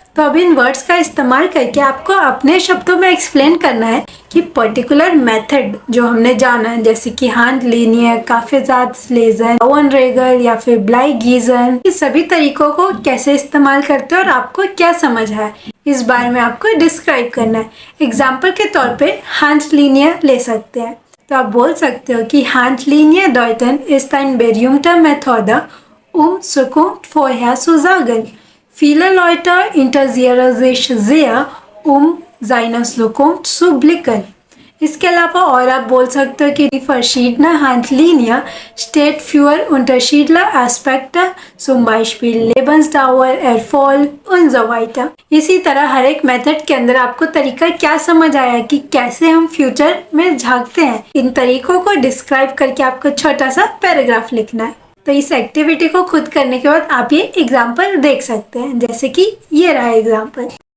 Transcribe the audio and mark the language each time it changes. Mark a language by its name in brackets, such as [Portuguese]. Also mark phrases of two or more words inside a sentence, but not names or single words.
[Hindi] तो अब इन वर्ड्स का इस्तेमाल करके आपको अपने शब्दों में एक्सप्लेन करना है कि [English] particular method [Hindi] जो हमने जाना है, जैसे कि Handlinie, Kaffeesatzlesen, Bauernregel या फिर Bleigiesen, इस सभी तरीकों को कैसे इस्तेमाल करते हैं और आपको क्या समझ है, इस बारे में आपको डिस्क्राइब करना है। एग्जाम्पल के तौर पे Handlinie ले सकते हैं। तो आप बोल सकते हो कि [German] Handlinie deuten ist ein berühmte Methode, Zukunft vorherzusagen. Viele Leute interessieren sich sehr, seine Zukunft zu blicken. [Hindi] इसके अलावा और आप बोल सकते हो कि [German] die verschiedene Handlinie steht für unterschiedliche Aspekte, zum Beispiel Lebensdauer, Erfolg und so weiter. [Hindi] इसी तरह हर एक मेथड के अंदर आपको तरीका क्या समझ आया कि कैसे हम फ्यूचर में झांकते हैं, इन तरीकों को डिस्क्राइब करके आपको छोटा सा पैराग्राफ लिखना है। तो इस एक्टिविटी को खुद करने के बाद आप ये एग्जाम्पल देख सकते हैं, जैसे कि ये रहा एग्जाम्पल।